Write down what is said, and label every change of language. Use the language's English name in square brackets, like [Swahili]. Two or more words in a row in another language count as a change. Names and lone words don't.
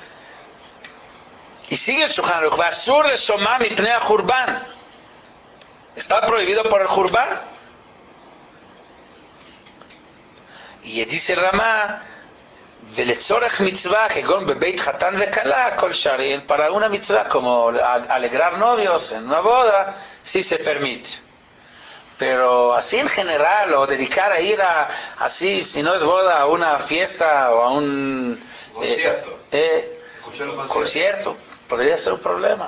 [Spanish] Y sigue el Shulchan Aruch, [Hebrew] אסור לשומעה מפני החורבן. [Spanish] Está prohibido por el Jurban. Y dice Ramá, [Hebrew] ולצורך מצווה, כגון בבית חתן וכלה, כל שערים, [Spanish] para una mitzvah, como alegrar novios en una boda, sí se permite. Pero así en general, o dedicar a ir así, si no es boda, a una fiesta o a un concierto, podría ser un problema.